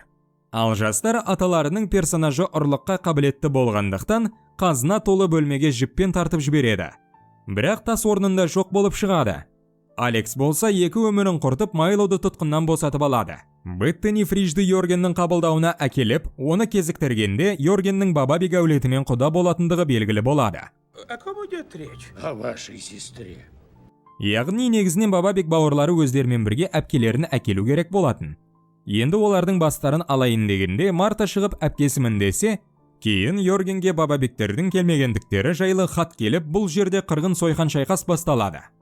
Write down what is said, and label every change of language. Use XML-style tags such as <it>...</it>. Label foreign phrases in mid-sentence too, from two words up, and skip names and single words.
<kk>Ал жастар аталарының персонажы ұрлыққа қабілетті болғандықтан, қазына толы бөлмеге жіппен тартып жібереді. Бірақ тас орнында жоқ болып шығады. Алекс болса екі өмірін құртып Майлоуды тұтқыннан босатып алады. Беттини Фриджді Йоргеннің қабылдауына әкеліп, оны кезіктіргенде Йоргеннің бабабик әулетімен құда болатындығы белгілі болады.</kk> <ru>О ком идет речь? О вашей сестре.</ru> <kk>Яғни негізінен бабабик бауырлары өздерімен бірге әпкелерін әкелу керек болатын. Енді олардың бастарын алайын дегенде Марта шығып әпкесімін десе, кейін Йоргенге бабабиктердің келмегендіктері жайлы хат келіп, бұл жерде қырғын сойқан шайқас басталады.</kk>